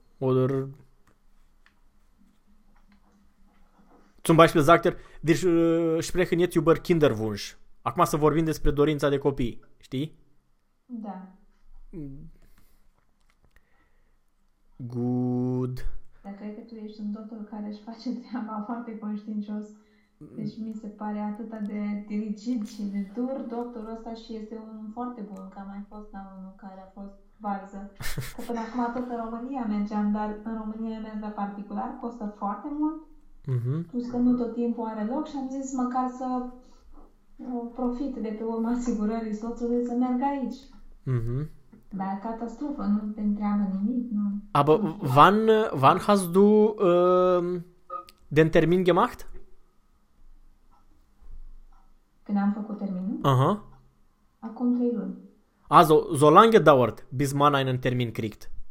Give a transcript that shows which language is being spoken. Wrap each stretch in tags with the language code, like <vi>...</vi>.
<de>Oder zum Beispiel sagt er, wir sprechen jetzt über Kinderwunsch.</de> <ro>Acum să vorbim despre dorința de copii, știi? Da.</ro> <en>Good.</en> <ro>Dar cred că tu ești un doctor care își face treaba foarte conștiincios. Deci mi se pare atât de dirigit și de dur doctorul ăsta și este unul foarte bun, că a mai fost la unul care a fost varză. Că până acum tot în România mergeam, dar în România mergea particular, costă foarte mult. Plus că nu tot timpul are loc și am zis măcar să profit de pe urma asigurării soțului să merg aici. Dar catastrofă, nu te întreabă nimic. Nu.</ro> <de>Aber wann hast du den Termin gemacht?</de> <ro>Când am făcut terminul? Uh-huh. Acum 3 luni.</ro> <de>Also, so lange dauert, bis man einen Termin kriegt.</de>